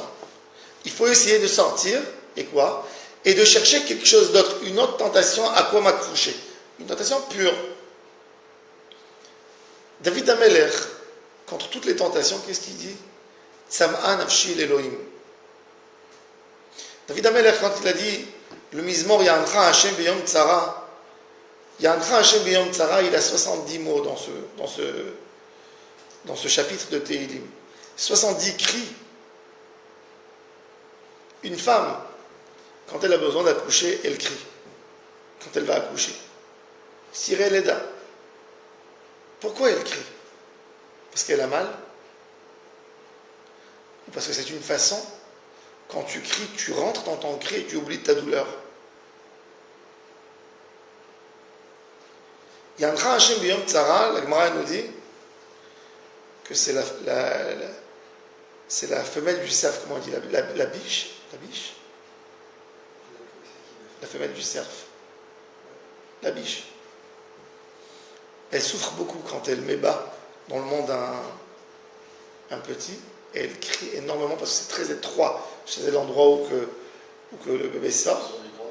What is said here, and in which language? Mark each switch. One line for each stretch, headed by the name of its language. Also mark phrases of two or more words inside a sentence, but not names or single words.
French: Il faut essayer de sortir, et quoi ? Et de chercher quelque chose d'autre, une autre tentation à quoi m'accrocher. Une tentation pure. David Ameler, contre toutes les tentations, qu'est-ce qu'il dit ?
Hebrew: צמאה נפשי לאלוהים. David Ameler,
French: quand il a dit le
Hebrew: מזמור יענך השם ביום צרה, יענך השם ביום צרה,
French: il a 70 mots dans ce chapitre de Tehilim. 70 cris. Une femme, quand elle a besoin d'accoucher, elle crie. Quand elle va accoucher.
Hebrew: צירי לידה.
French: Pourquoi elle crie ? Parce qu'elle a mal ? Ou parce que c'est une façon, quand tu cries, tu rentres dans ton cri et tu oublies ta douleur.
Hebrew: יענך השם ביום צרה,
French: la Gemara nous dit que c'est la femelle du cerf, comment on dit, la biche. La femelle du cerf. La biche. Elle souffre beaucoup quand elle met bas dans le monde un petit, et elle crie énormément parce que c'est très étroit chez l'endroit où le bébé sort.